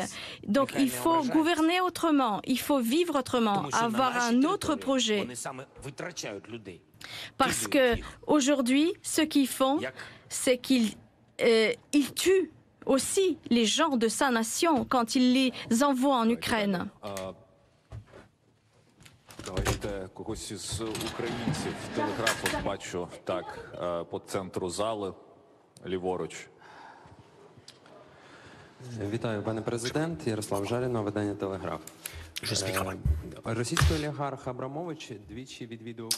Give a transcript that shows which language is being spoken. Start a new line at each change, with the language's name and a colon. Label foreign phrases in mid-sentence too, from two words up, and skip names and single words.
French: Donc il faut gouverner autrement, il faut vivre autrement, avoir un autre projet. Parce que aujourd'hui, ce qu'ils font, c'est qu'ils tuent aussi les gens de sa nation quand ils les envoient en Ukraine.
Ukrainian: Давайте когось із українців телеграфом бачу так по центру зали ліворуч. Вітаю, пане президент. Ярослав Жарінов, видання «Телеграф». Російський олігарх Абрамович двічі відвідував